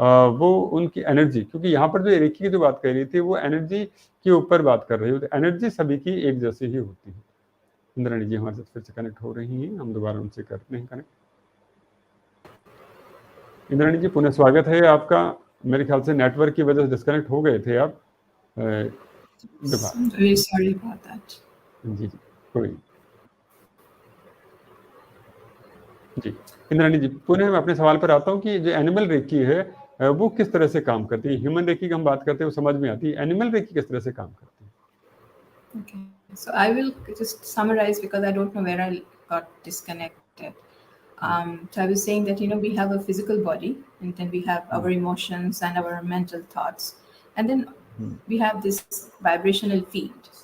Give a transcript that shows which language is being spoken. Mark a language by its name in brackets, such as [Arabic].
[Hindi] वो उनकी एनर्जी, क्योंकि यहाँ पर जो रेकी की जो बात कर रही थी वो एनर्जी के ऊपर बात कर रही होती है, एनर्जी सभी की एक जैसी ही होती है। इंद्राणी जी हमारे साथ फिर से कनेक्ट हो रही हैं, हम दोबारा उनसे करते हैं कनेक्ट। इंद्राणी जी, पुनः स्वागत है आपका। मेरे ख्याल से नेटवर्क की वजह से डिस्कनेक्ट हो गए थे आप। [English] I'm very sorry about that. [Hindi] जी जी, कोई जी। इंद्राणी जी, पुनः मैं अपने सवाल पर आता हूँ कि जो एनिमल रेकी है वो किस तरह से काम करती है। ह्यूमन रेकी की हम बात करते हैं, वो समझ में आती है, एनिमल रेकी किस तरह से काम करती है? [English] Okay, so I will just summarize because I don't know where I got disconnected. So I was saying that we have a physical body, and then we have our emotions and our mental thoughts, and then we have this vibrational field.